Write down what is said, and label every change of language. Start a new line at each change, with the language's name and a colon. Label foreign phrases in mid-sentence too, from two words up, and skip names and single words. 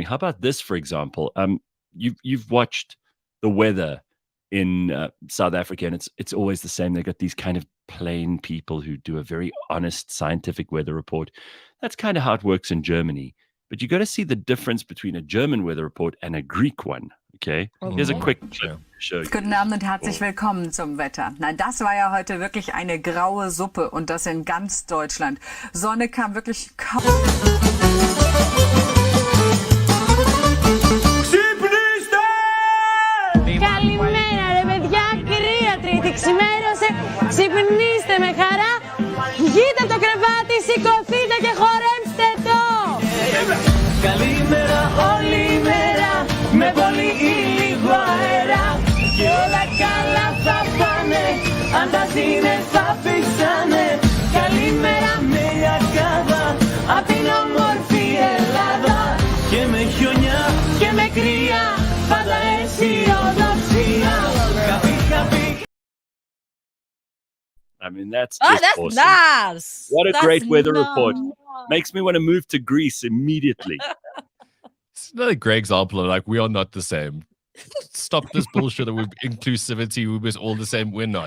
English: How about this, for example? You've watched the weather in South Africa, and it's always the same. They got these kind of plain people who do a very honest scientific weather report. That's kind of how it works in Germany. But you got to see the difference between a German weather report and a Greek one. Okay, here's a quick show.
German: Guten Abend und herzlich willkommen zum Wetter. Na, das war ja heute wirklich eine graue Suppe, und das in ganz Deutschland. Sonne kam wirklich kaum.
Greek: Καλημέρα ρε παιδιά, κυρία Τρίτη ξημέρωσε. Ξυπνήστε με χαρά. Βγείτε από το κρεβάτι, σηκωθείτε και χορέψτε το. Καλημέρα όλη μέρα, με πολύ ή λίγο αέρα. Και όλα καλά θα πάνε, αν τα ζήνες θα φύξανε. Καλημέρα με λιακάδα, απ' την όμορφη Ελλάδα. Και με χιονιά και με κρύα, πάντα αισιοδοξία.
English: Happy, happy. I mean, that's awesome. Nice. What a great weather report. Makes me want to move to Greece immediately. It's another great example of, like, we are not the same. Stop this bullshit of inclusivity. We're all the same. We're not.